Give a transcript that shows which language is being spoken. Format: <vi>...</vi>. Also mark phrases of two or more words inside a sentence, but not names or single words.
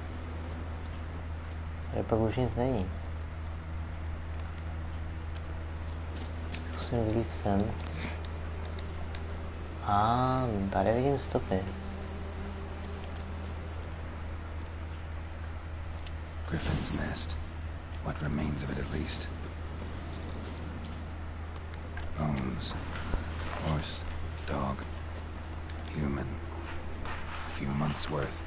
<cs>Tady pak už nic není. musím vylít sem. A tady vidím stopy.</cs> <en>Griffin's nest. What remains of it at least. Bones. Horse. Dog. Human. A few months worth.</en>